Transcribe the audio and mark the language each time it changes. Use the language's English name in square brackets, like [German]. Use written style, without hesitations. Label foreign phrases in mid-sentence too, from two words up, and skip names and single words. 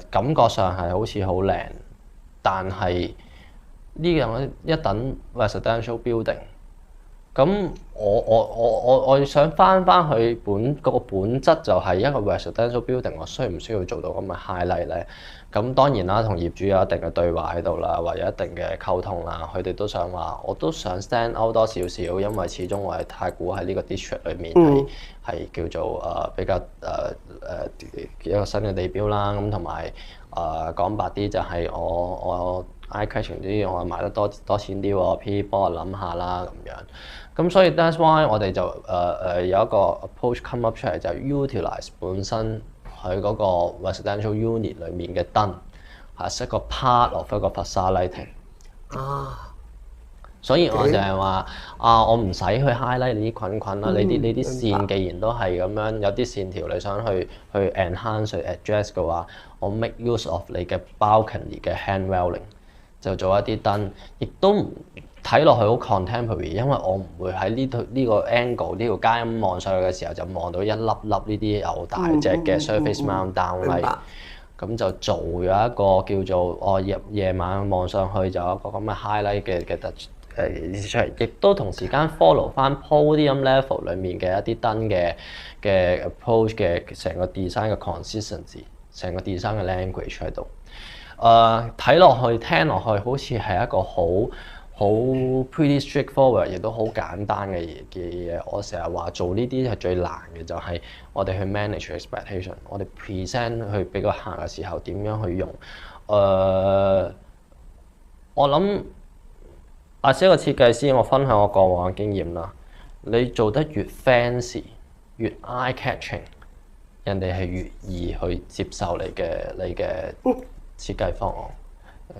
[Cantonese] 感覺上係好似好靚，但係呢樣一等 [English] residential building。 [Cantonese] 咁我想翻去嗰個本質就係一個 [English] residential building， [Cantonese] 我需唔需要做到咁嘅 highlight 咧？咁當然啦，同業主有一定嘅對話喺度啦，或者一定嘅溝通啦，佢哋都想話，我都想 [English] stand out [Cantonese] 多少少，因為始終我係太古喺呢個 district 裏面係叫做比較一個新嘅地標啦。咁同埋講白啲就係我 [English] eye catching [Cantonese] 啲，我賣得多錢啲喎，P 幫我諗下啦咁樣。咁所以 [English] that's why [Cantonese] 我哋就有一個 [English] approach come up [Cantonese] 出嚟，就 utilize 本身佢嗰個 [English] residential unit [Cantonese] 裡面嘅燈，係一個 [English] part of [Cantonese] 一個 [English] facade lighting。 [Cantonese] 所以我就係話我唔使去 highlight 你啲菌啦，你啲線既然都係咁樣，有啲線條你想去 enhance 去 address 嘅話，我 [English] make use of [Cantonese] 你嘅 balcony 嘅 [English] hand railing， [Cantonese] 就做一啲燈，亦都唔睇落去好 contemporary， 因為我唔會喺呢個 angle 呢條街咁望上去嘅時候就望到一粒粒呢啲有大隻嘅 [English] surface mount downlight， [Cantonese] 咁就做咗一個叫做夜晚望上去就有一個咁嘅 highlight 嘅意思出嚟，亦都同時間 follow 翻 [English] podium level [Cantonese] 裡面嘅一啲燈嘅 approach 嘅成個 design 嘅 consistency， 成個 design 嘅 language 喺度。睇落去聽落去好似係一個好 [English] pretty straightforward， [Cantonese] 亦都好簡單嘅嘢。我成日話做呢啲係最難嘅，就係我哋去 [English] manage expectation， [Cantonese] 我哋 present 去俾個客嘅時候點樣去用。我諗作為一個設計師，我分享我過往嘅經驗啦。你做得越 fancy， 越 [English] eye catching， [Cantonese] 人哋係越易去接受你嘅設計方案。